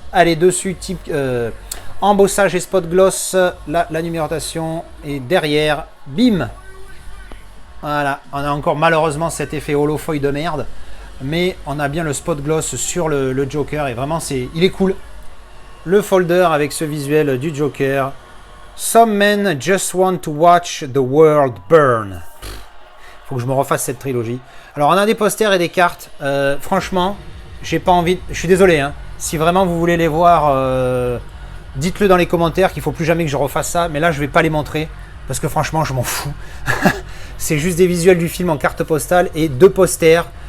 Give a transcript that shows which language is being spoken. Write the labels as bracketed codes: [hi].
[fr] Allez, dessus, type embossage et spot gloss, la numérotation. Et derrière, bim. Voilà, on a encore malheureusement cet effet holofoil de merde. Mais on a bien le spot gloss sur le Joker. Et vraiment, il est cool. Le folder avec ce visuel du Joker. [en] Some men just want to watch the world burn. [fr] Faut que je me refasse cette trilogie. Alors on a des posters et des cartes. Franchement, j'ai pas envie. Je suis désolé. Hein. Si vraiment vous voulez les voir, dites-le dans les commentaires qu'il faut plus jamais que je refasse ça. Mais là, je vais pas les montrer parce que franchement, je m'en fous. C'est juste des visuels du film en carte postale et deux posters.